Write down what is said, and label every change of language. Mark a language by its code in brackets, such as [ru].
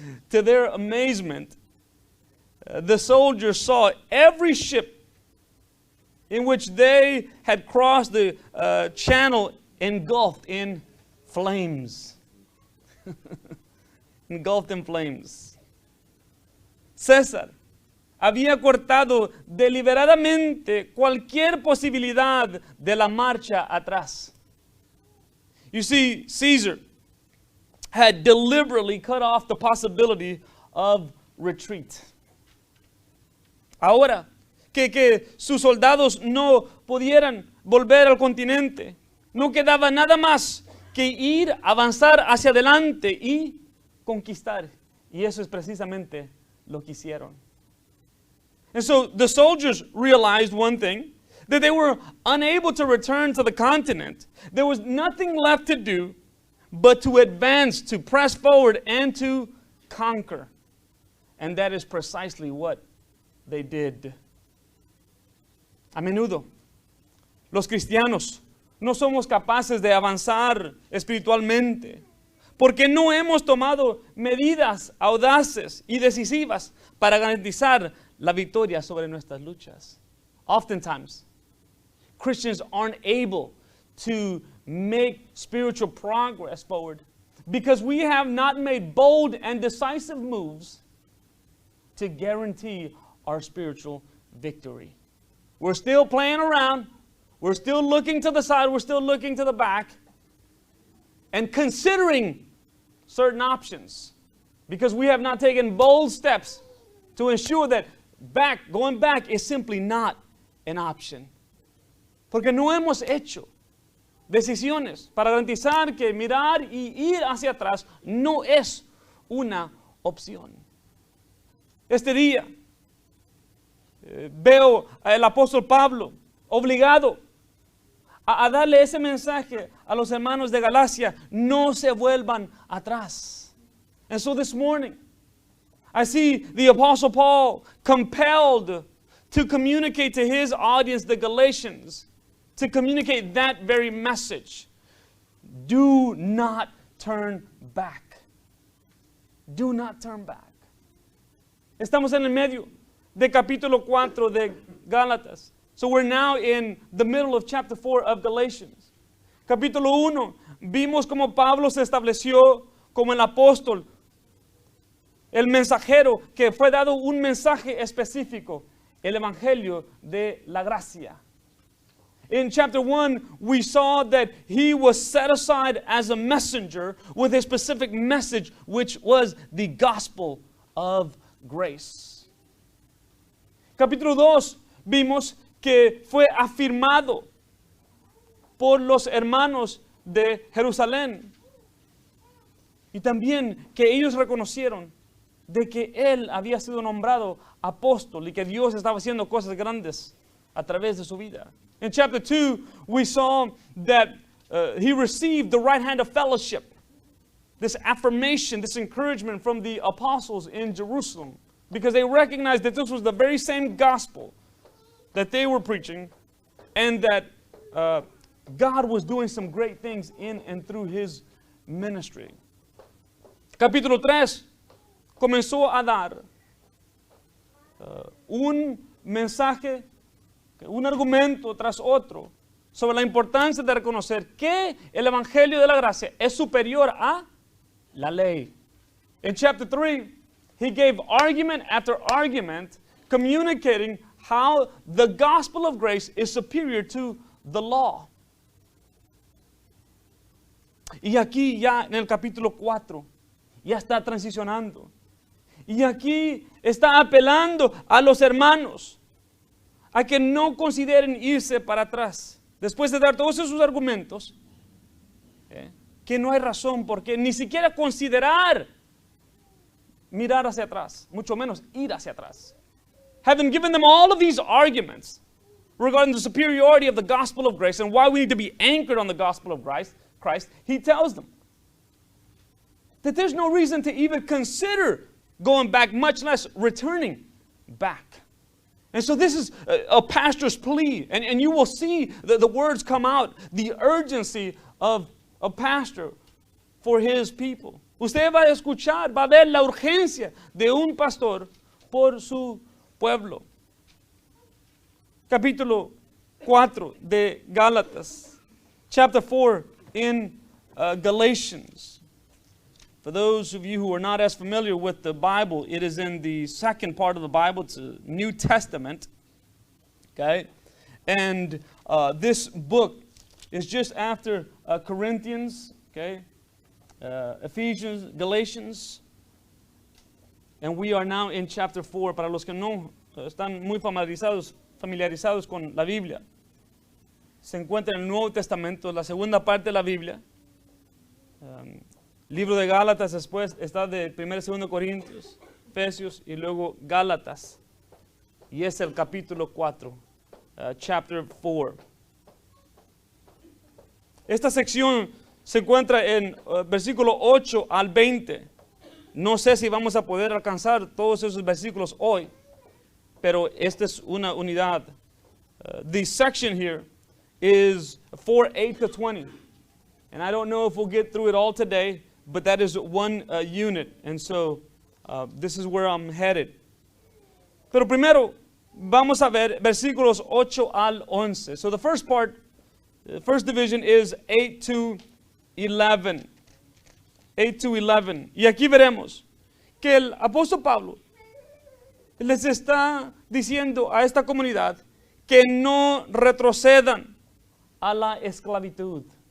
[en] To their amazement, the soldiers saw every ship in which they had crossed the channel engulfed in flames. Engulfed in flames. [es] César había cortado deliberadamente cualquier posibilidad de la marcha atrás. [en] You see, Caesar had deliberately cut off the possibility of retreat. [es] Ahora que sus soldados no pudieran volver al continente, no quedaba nada más que ir, avanzar hacia adelante y conquistar. Y eso es precisamente lo que hicieron. [en] And so the soldiers realized one thing, that they were unable to return to the continent. There was nothing left to do but to advance, to press forward, and to conquer. And that is precisely what they did. [es] A menudo, los cristianos no somos capaces de avanzar espiritualmente porque no hemos tomado medidas audaces y decisivas para garantizar la victoria sobre nuestras luchas. [en] Oftentimes, Christians aren't able to make spiritual progress forward because we have not made bold and decisive moves to guarantee our spiritual victory. We're still playing around. We're still looking to the side. We're still looking to the back and considering certain options because we have not taken bold steps to ensure that going back is simply not an option. [es] Porque no hemos hecho decisiones para garantizar que mirar y ir hacia atrás no es una opción. Este día veo al apóstol Pablo obligado a darle ese mensaje a los hermanos de Galacia: no se vuelvan atrás. [en] And so this morning, I see the apostle Paul compelled to communicate to his audience, the Galatians, to communicate that very message. Do not turn back. Do not turn back. [es] Estamos en el medio de capítulo 4 de Gálatas. [en] So we're now in the middle of chapter 4 of Galatians. [es] Capítulo 1, vimos cómo Pablo se estableció como el apóstol, el mensajero que fue dado un mensaje específico, el evangelio de la gracia. [en] In chapter 1, we saw that he was set aside as a messenger with a specific message, which was the gospel of grace. [es] Capítulo 2, vimos que fue afirmado por los hermanos de Jerusalén. Y también que ellos reconocieron de que él había sido nombrado apóstol y que Dios estaba haciendo cosas grandes a través de su vida. [en] In chapter 2, we saw that he received the right hand of fellowship, this affirmation, this encouragement from the apostles in Jerusalem, because they recognized that this was the very same gospel that they were preaching, and that God was doing some great things in and through his ministry. [es] Capítulo 3 comenzó a dar un mensaje, un argumento tras otro sobre la importancia de reconocer que el Evangelio de la gracia es superior a la ley. [en] In chapter 3, he gave argument after argument, communicating how the gospel of grace is superior to the law. [es] Y aquí ya en el capítulo 4, ya está transicionando. Y aquí está apelando a los hermanos a que no consideren irse para atrás. Después de dar todos esos argumentos, que no hay razón por qué ni siquiera considerar mirar hacia atrás, mucho menos ir hacia atrás. [en] Having given them all of these arguments regarding the superiority of the gospel of grace and why we need to be anchored on the gospel of Christ, he tells them that there's no reason to even consider going back, much less returning back. And so this is a pastor's plea, and you will see the words come out, the urgency of a pastor for his people. [es] Usted va a escuchar, va a ver la urgencia de un pastor por su pueblo. Capítulo 4 de Gálatas. [en] Chapter 4 in Galatians. For those of you who are not as familiar with the Bible, it is in the second part of the Bible. It's a New Testament. Okay? And this book is just after Corinthians, okay? Ephesians, Galatians. And we are now in chapter 4. [es] Para los que no están muy familiarizados con la Biblia, se encuentra en el Nuevo Testamento, la segunda parte de la Biblia. Libro de Gálatas, después está de 1 y 2 Corintios, Efesios y luego Gálatas. Y es el capítulo 4, [en] chapter 4. [es] Esta sección se encuentra en versículo 8 al 20. No sé si vamos a poder alcanzar todos esos versículos hoy, pero esta es una unidad. [en] The section here is 4:8 to 20. And I don't know if we'll get through it all today, but that is one unit. And so this is where I'm headed. [es] Pero primero vamos a ver versículos 8 al 11. [en] So the first part, the first division is 8 to 11. 8 to 11. [es] Y aquí veremos que el apóstol Pablo les está diciendo a esta comunidad que no retrocedan a la esclavitud.